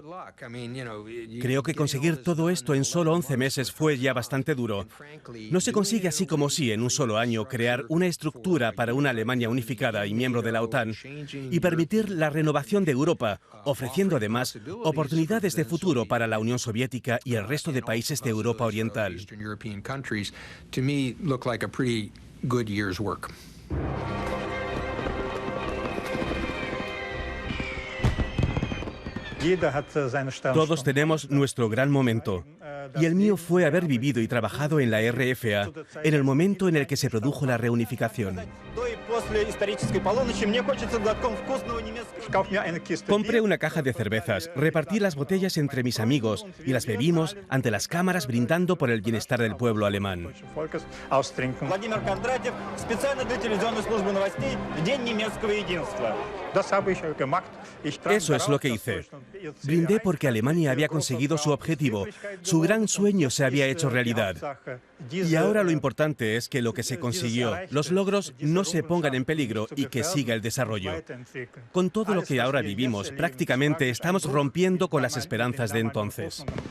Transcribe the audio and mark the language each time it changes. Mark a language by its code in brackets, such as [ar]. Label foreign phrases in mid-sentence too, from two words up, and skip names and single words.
[es] Creo que conseguir todo esto en solo 11 meses fue ya bastante duro. No se consigue así como si en un solo año crear una estructura para una Alemania unificada y miembro de la OTAN y permitir la renovación de Europa, ofreciendo además oportunidades de futuro para la Unión Soviética y el resto de países de Europa Oriental. [en] Good year's work. [es] Todos tenemos nuestro gran momento. Y el mío fue haber vivido y trabajado en la RFA en el momento en el que se produjo la reunificación. Compré una caja de cervezas, repartí las botellas entre mis amigos y las bebimos ante las cámaras brindando por el bienestar del pueblo alemán. Vladimir Kondratiev, [ru] специально для телевизионной службы новостей в День немецкого единства. [es] Eso es lo que hice. Brindé porque Alemania había conseguido su objetivo. Su gran sueño se había hecho realidad. Y ahora lo importante es que lo que se consiguió, los logros, no se pongan en peligro y que siga el desarrollo. Con todo lo que ahora vivimos, prácticamente estamos rompiendo con las esperanzas de entonces.